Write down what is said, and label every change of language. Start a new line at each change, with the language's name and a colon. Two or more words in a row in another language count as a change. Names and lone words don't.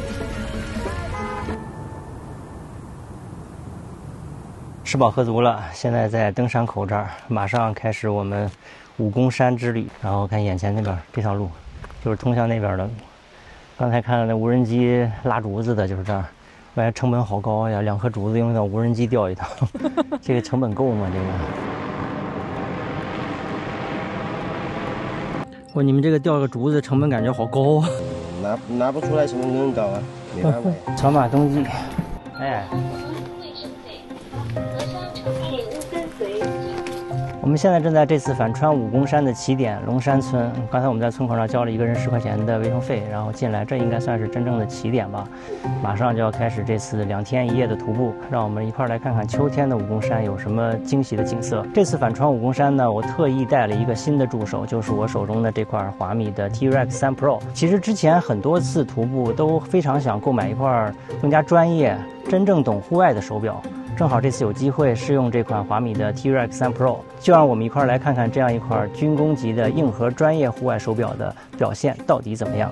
Chinese: 吃飽喝足了，現在在登山口這兒，馬上開始我們武功山之旅。然後看眼前那邊這條路，就是通向那邊的路。剛才看到那無人機拉竹子的，就是這兒。我感覺成本好高呀，2顆竹子用一趟無人機吊一趟，這個成本夠嗎？這個，哇，你們這個吊個竹子成本感覺好高啊！拿不出來成本更高啊，沒辦法。草馬冬季，哎。我們現在正在這次反穿武功山的起點龍山村。剛才我們在村口上交了一個人10塊錢的衛生費，然後進來，這應該算是真正的起點吧。馬上就要開始這次2天1夜的徒步，讓我們一塊來看看秋天的武功山有什麼驚喜的景色。這次反穿武功山呢，我特意帶了一個新的助手，就是我手中的這塊華米的 T-Rex 3 Pro。其實之前很多次徒步都非常想購買一塊更加專業、真正懂戶外的手錶。正好這次有機會試用這款華米的 T-Rex 3 Pro， 就讓我們一塊來看看這樣一塊軍工級的硬核專業戶外手錶的表現到底怎麼樣。